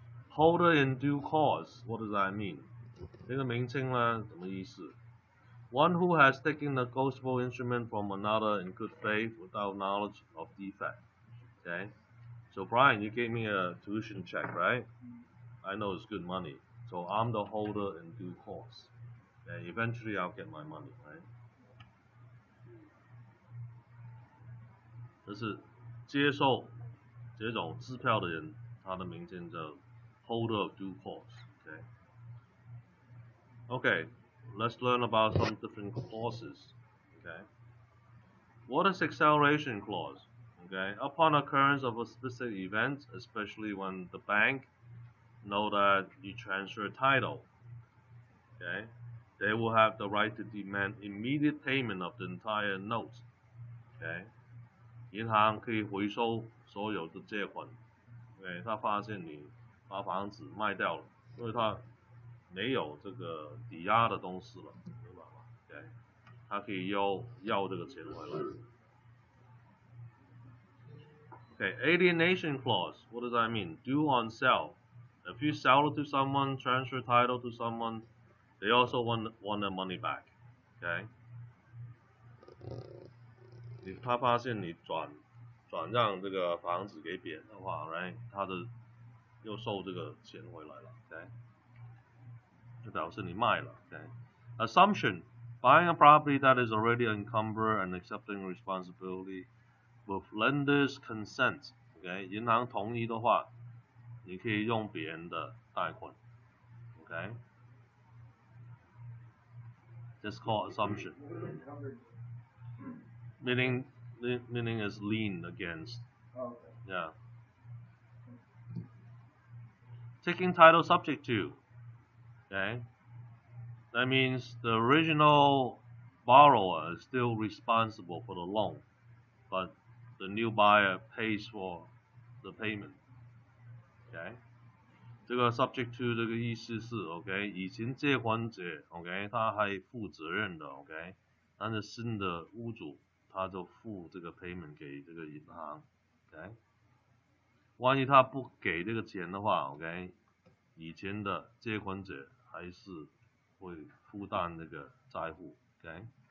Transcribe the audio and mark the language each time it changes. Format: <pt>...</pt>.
<en>Holder in due course, what does that mean?</en> <zh>这个名称呢，什么意思？</zh> <en>One who has taken a negotiable instrument from another in good faith without knowledge of defect. Okay? So Brian, you gave me a tuition check, right? I know it's good money. So I'm the holder in due course. Okay? Eventually I'll get my money, right?</en> <zh>这是接受这种支票的人，他的名称叫 holder of due course.</zh> <en>Okay? Okay. Let's learn about some different clauses. Okay. What is acceleration clause? Okay. Upon occurrence of a specific event, especially when the bank know that you transfer title. Okay. they will have the right to demand immediate payment of the entire note.</en> <zh>OK， 银行可以回收所有的借款。 OK， 他发现你把房子卖掉了，因为他没有这个抵押的东西了，明白吗 ？OK， 他可以要这个钱回来。</zh> <en>Okay, alienation clause. What does that mean? Due on sale. If you sell it to someone, transfer title to someone, they also want their money back. Okay.</en> <zh>他发现你转让这个房子给别人的话 ，right？他的又收这个钱回来了 ，OK？就表示你卖了 ，OK？</zh> <en>Assumption: buying a property that is already encumbered and accepting responsibility with lender's consent.</en> <zh>OK， 银行同意的话，你可以用别人的贷款 ，OK？</zh> <en>That's called assumption. Meaning is lean against. Okay. Yeah. Taking title subject to. Okay. That means the original borrower is still responsible for the loan, but the new buyer pays for the payment. Okay.</en> <zh>这个 subject to 这个意思是 OK， 以前借款者 OK， 他还负责任的 OK， 但是新的屋主他就付这个 payment 给这个银行 OK， 万一他不给这个钱的话 OK， 以前的借款者还是会负担这个债务 OK。</zh>